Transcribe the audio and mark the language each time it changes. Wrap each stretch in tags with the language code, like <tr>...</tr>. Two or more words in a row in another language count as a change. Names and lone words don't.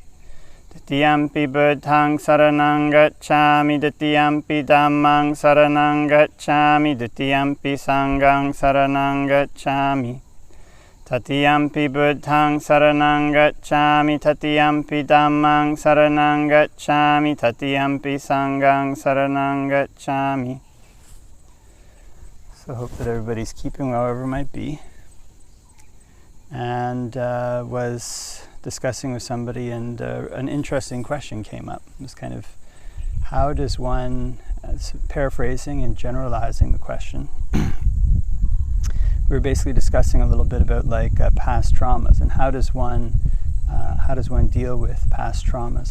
<pi>Tatiyampi Buddhaṃ saranang gacchāmi, Tatiyampi Dhammaṃ saranang gacchāmi, Tatiyampi Sanghaṃ saranang gacchāmi. Tatiyampi Buddhaṃ saranang gacchāmi, Tatiyampi Dhammaṃ saranang gacchāmi, Tatiyampi Sanghaṃ saranang gacchāmi.</pi> <en>So I hope that everybody's keeping well, wherever it might be. And was discussing with somebody, and an interesting question came up. It was kind of, how does one, paraphrasing and generalizing the question, we were basically discussing a little bit about past traumas, and how does one deal with past traumas?</en>